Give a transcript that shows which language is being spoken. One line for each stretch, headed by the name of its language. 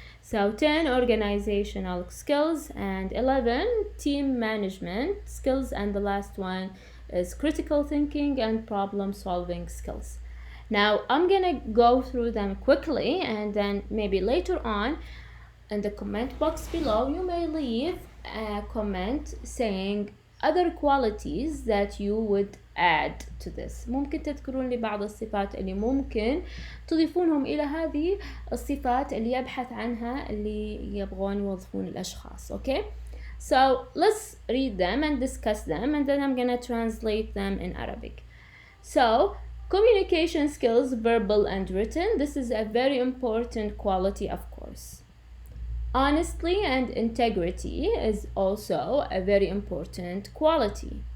English: So 10 organizational skills and 11 team management skills, and the last one is critical thinking and problem solving skills. Now I'm gonna go through them quickly, and then maybe later on in the comment box below you may leave a comment saying other qualities that you would add to this.
Arabic: ممكن تذكرون لي بعض الصفات اللي ممكن تضيفونهم إلى هذه الصفات اللي يبحث عنها اللي يبغون يوظفون الأشخاص.
English: Okay, so let's read them and discuss them, and then I'm gonna translate them in Arabic. So communication skills, verbal and written, this is a very important quality, of course. Honesty and integrity is also a very important quality.